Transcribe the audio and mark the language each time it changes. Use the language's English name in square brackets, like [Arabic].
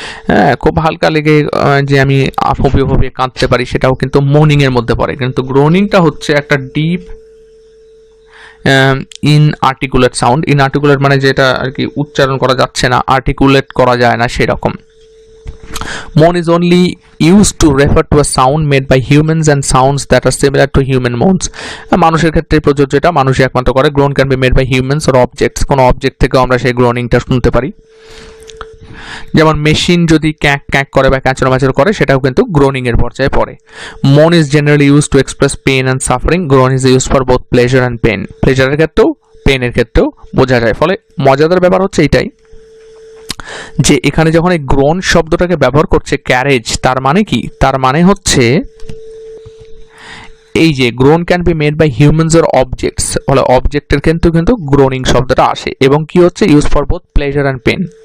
[Bangla] হ্যাঁ, খুব হালকা লেগে যে আমি ফুপিয়ে ফুপিয়ে কাঁদতে পারি, সেটাও কিন্তু মোনিংয়ের মধ্যে পড়ে, কিন্তু গ্রোনিংটা হচ্ছে একটা ডিপ ইনআর্টিকুলেট সাউন্ড। ইনআর্টিকুলেট মানে যেটা আর কি উচ্চারণ করা যাচ্ছে না, আর্টিকুলেট করা যায় না, সেরকম। [English] Moan is only used to refer to a sound made by humans and sounds that are similar to human moans. [Bangla] মানুষের ক্ষেত্রে প্রযোজ্য, এটা মানুষই একমাত্র করে। [English] Groan can be made by humans or objects, [Bangla] কোনো অবজেক্ট থেকে আমরা সেই গ্রোনিংটা শুনতে পারি। যেমন মেশিন যদি ক্যাক ক্যাক করে বা ক্যাচর ম্যাচর করে, সেটাও কিন্তু গ্রোনিং এর পর্যায়ে পড়ে। [English] Moan is generally used to express pain and suffering. Groan is used for both pleasure and pain. [Bangla] প্লেজারের ক্ষেত্রেও পেনের ক্ষেত্রেও বোঝা যায়। ফলে মজাদার ব্যাপার হচ্ছে এইটাই যে এখানে যখন এই গ্রোন শব্দটাকে ব্যবহার করছে ক্যারেজ, তার মানে কি? তার মানে হচ্ছে এই যে [English] groan can be made by humans or objects, [Bangla] ফলে অবজেক্টের কিন্তু গ্রোনিং শব্দটা আসে, এবং কি হচ্ছে [English] Use for both pleasure and pain.